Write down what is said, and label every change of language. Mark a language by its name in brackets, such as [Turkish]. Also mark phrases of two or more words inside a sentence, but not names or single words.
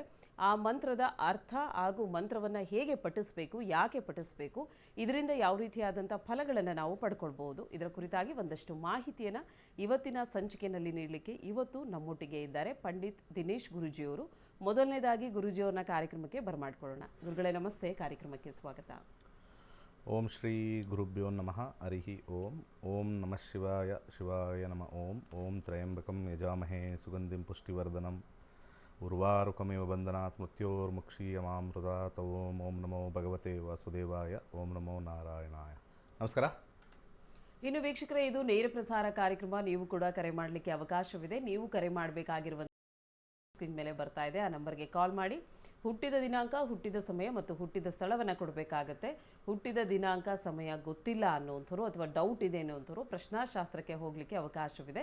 [Kannada] ಆ ಮಂತ್ರದ ಅರ್ಥ ಹಾಗೂ ಮಂತ್ರವನ್ನ ಹೇಗೆ ಪಠಿಸಬೇಕು, ಯಾಕೆ ಪಠಿಸಬೇಕು, ಇದರಿಂದ ಯಾವ ರೀತಿಯಾದಂಥ ಫಲಗಳನ್ನು ನಾವು ಪಡ್ಕೊಳ್ಬಹುದು, ಇದರ ಕುರಿತಾಗಿ ಒಂದಷ್ಟು ಮಾಹಿತಿಯನ್ನು ಇವತ್ತಿನ ಸಂಚಿಕೆಯಲ್ಲಿ ನೀಡಲಿಕ್ಕೆ ಇವತ್ತು ನಮ್ಮೊಟ್ಟಿಗೆ ಇದ್ದಾರೆ ಪಂಡಿತ್ ದಿನೇಶ್ ಗುರುಜಿಯವರು. ಮೊದಲನೇದಾಗಿ ಗುರುಜಿಯವರನ್ನ ಕಾರ್ಯಕ್ರಮಕ್ಕೆ ಬರಮಾಡ್ಕೊಳ್ಳೋಣ. ಗುರುಗಳೇ ನಮಸ್ತೆ, ಕಾರ್ಯಕ್ರಮಕ್ಕೆ ಸ್ವಾಗತ. [Sanskrit] ಓಂ ಶ್ರೀ ಗುರುಭ್ಯೋ ನಮಃ. ಹರಿ ಓಂ. ಓಂ ನಮಃ ಶಿವಾಯ. ಶಿವಾಯ ನಮಃ. ಓಂ. ಓಂ ತ್ರಯಂಬಕಂ ಯಜಾಮಹೇ ಸುಗಂಧಿಂ ಪುಷ್ಟಿವರ್ಧನಂ ಉರ್ವಾರುಕಮಿವ ಬಂಧನಾತ್ ಮೃತ್ಯೋರ್ಮುಕ್ಷೀಯಮಾಮೃತಾತ್. ಓಂ. ಓಂ ನಮೋ ಭಗವತೆ ವಾಸುದೇವಾಯ. ಓಂ ನಮೋ ನಾರಾಯಣಾಯ. ನಮಸ್ಕಾರ. [Kannada] ಇನ್ನು ವೀಕ್ಷಕರೇ, ಇದು ನೇರ ಪ್ರಸಾರ ಕಾರ್ಯಕ್ರಮ. ನೀವು ಕೂಡ ಕರೆ ಮಾಡಲಿಕ್ಕೆ ಅವಕಾಶವಿದೆ. ನೀವು ಕರೆ ಮಾಡಬೇಕಾಗಿರುವ ಸ್ಕ್ರೀನ್ ಮೇಲೆ ಬರ್ತಾ ಇದೆ, ಆ ನಂಬರ್ಗೆ ಕಾಲ್ ಮಾಡಿ ಹುಟ್ಟಿದ ದಿನಾಂಕ, ಹುಟ್ಟಿದ ಸಮಯ ಮತ್ತು ಹುಟ್ಟಿದ ಸ್ಥಳವನ್ನು ಕೊಡಬೇಕಾಗತ್ತೆ. ಹುಟ್ಟಿದ ದಿನಾಂಕ, ಸಮಯ ಗೊತ್ತಿಲ್ಲ ಅನ್ನೋಂಥವ್ರು ಅಥವಾ ಡೌಟ್ ಇದೆ ಅನ್ನೋಂಥವ್ರು ಪ್ರಶ್ನಾಶಾಸ್ತ್ರಕ್ಕೆ ಹೋಗಲಿಕ್ಕೆ ಅವಕಾಶವಿದೆ.